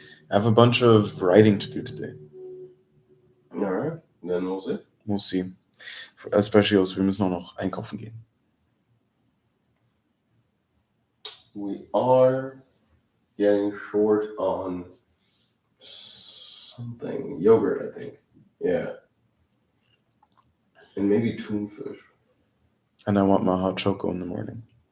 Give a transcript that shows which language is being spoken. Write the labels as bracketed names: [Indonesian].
[English] I have a bunch of writing to do today. Alright, then we'll see. We'll see. Especially also, [German] wir müssen auch noch einkaufen gehen. [English] We are getting short on something. Yogurt, I think. Yeah. And maybe toonfish. And I want my hot choco in the morning.